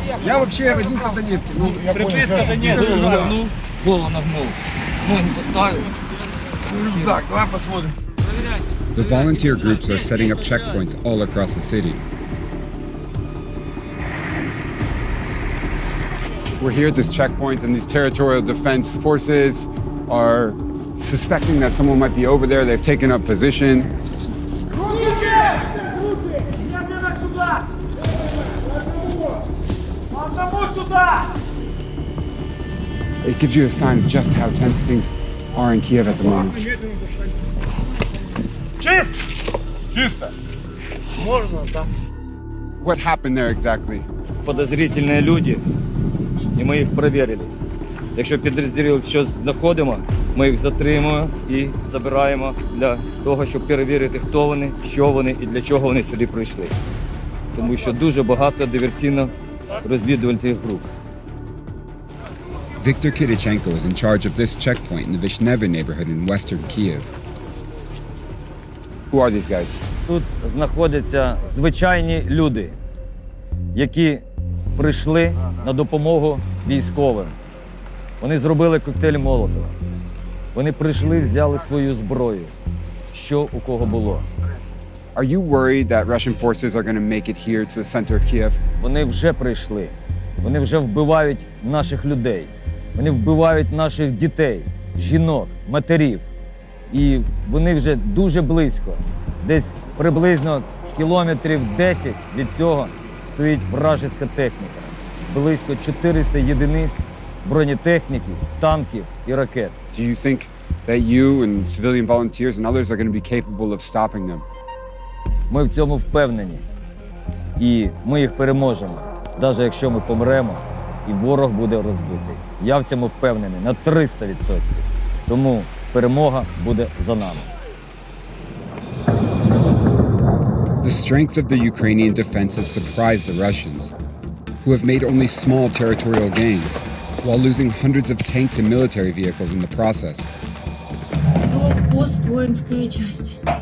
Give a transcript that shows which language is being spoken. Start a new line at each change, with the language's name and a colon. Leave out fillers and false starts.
Russian: Я вообще родился в Донецке. Приписка Донецк. Нагнул, голову нагнул, ноги поставил. Рюкзак, давай посмотрим.
English: The volunteer groups are setting up checkpoints all across the city. We're here at this checkpoint, and these territorial defense forces are suspecting that someone might be over there. They've taken up position. It gives you a sign of just how tense things are in Kiev at the moment.
Russian: Чисто! Чисто! Можно, да?
English: What happened there exactly?
Ukrainian: Подозрительні люди, і ми їх перевірили. Якщо підозрюємо, що знаходимо, ми їх затримуємо і забираємо для того, щоб перевірити, хто вони, що вони і для чого вони сюди прийшли. Тому що дуже багато диверсійно-розвідувальних груп.
English: Viktor Kidichenko is in charge of this checkpoint in the Vishneva neighborhood in western Kiev. Who are these guys?
Ukrainian: Тут знаходяться звичайні люди, які прийшли на допомогу військовим. Вони зробили коктейль Молотова. Вони прийшли, взяли свою зброю, що у кого було.
English: Are you worried that Russian forces are going to make it here to the center of Kiev?
Ukrainian: Вони вже прийшли. Вони вже вбивають наших людей. Вони вбивають наших дітей, жінок, матерів. І вони вже дуже близько. Десь приблизно кілометрів 10 від цього стоїть вражеська техніка. Близько 400 єдиниць бронетехніки, танків і ракет.
English: Do you think that you and civilian volunteers and others are going to be capable of stopping them?
Ukrainian: Ми в цьому впевнені. І ми їх переможемо, навіть якщо ми помремо, і ворог буде розбитий. Я в цьому впевнений на 300%. Тому перемога буде за нами.
English: The strength of the Ukrainian defense has surprised the Russians, who have made only small territorial gains, while losing hundreds of tanks and military vehicles in the process.
Russian: Блокпост, воинская часть.